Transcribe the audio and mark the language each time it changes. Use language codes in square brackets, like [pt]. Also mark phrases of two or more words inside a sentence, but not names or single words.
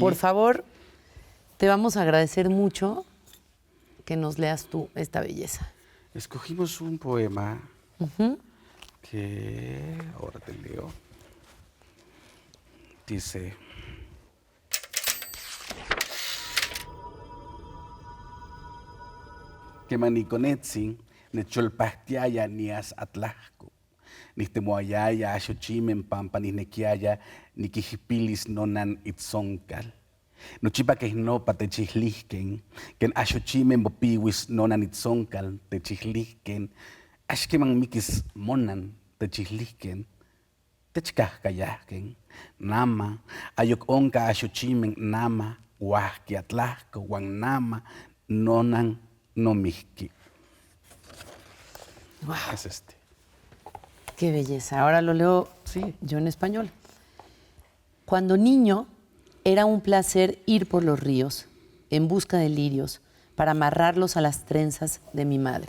[es] Por favor, te vamos a agradecer mucho que nos leas tú esta belleza. Escogimos un poema que ahora te leo. Dice... [nah] que maniconetzin necholpahtiaya nias atlahco, nistemoayaya axochimen pampa nisnequiaya niquijipilis nonan itzoncal. Nochipa quehnopa techihlisken, ken axochimen bopiwis nonan itzoncal techihlisken, axkeman mikis monan techihlisken, techcahcayahken, nama, ayok onca axochimen nama, huasqui atlahco, huan nama, nonan no mixqui. [es] Wow. Es Qué belleza. Ahora lo leo yo en español. Cuando niño, era un placer ir por los ríos en busca de lirios para amarrarlos a las trenzas de mi madre.